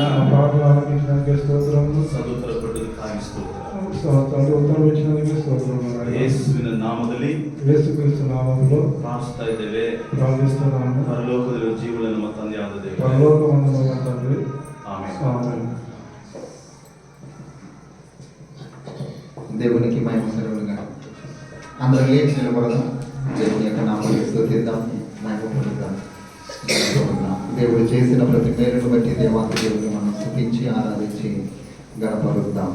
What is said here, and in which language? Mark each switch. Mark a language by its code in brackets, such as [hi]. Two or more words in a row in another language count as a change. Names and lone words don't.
[kn] ಪ್ರಾರ್ಥನೆ ಆಲಕಿಸಿದ್ದಕ್ಕೆ ಸ್ತೋತ್ರ. ಸದುತ್ತರ ಕೊಟ್ಟದಕ್ಕಾಗಿ ಸ್ತೋತ್ರ. [te] ఉత్తరవిచ్చినందుకు స్తోత్ర. [kn] ಯೇಸುವಿನ ನಾಮದಲ್ಲಿ, ಯೇಸು ಕ್ರಿಸ್ತನ ನಾಮದಲ್ಲಿ ಪ್ರಾರ್ಥಿಸ್ತಾ ಇದ್ದೇವೆ, ಪ್ರಾರ್ಥಿಸುತ್ತೇವೆ. ಪರಲೋಕದಲ್ಲಿ ಜೀವನ ನಮ್ಮ ತಂದೆಯಾದ ದೇವರೇ, ಪರಲೋಕವನ್ನು ನಮ್ಮ ತಂದೆ. ಆಮೆನ್. ಆಮೆನ್. [te] దేవునికి మహిమ కలుగునుగా. అందరూ లేచి నిలబడదాం. దేవుని యొక్క నామాన్ని స్తుతిద్దాం, మహిమ పొందుదాం. దేవుడు చేసిన ప్రతి మేలును బట్టి దేవాది దేవుని మనం స్తుతించి ఆరాధించి గణపరుద్దాం.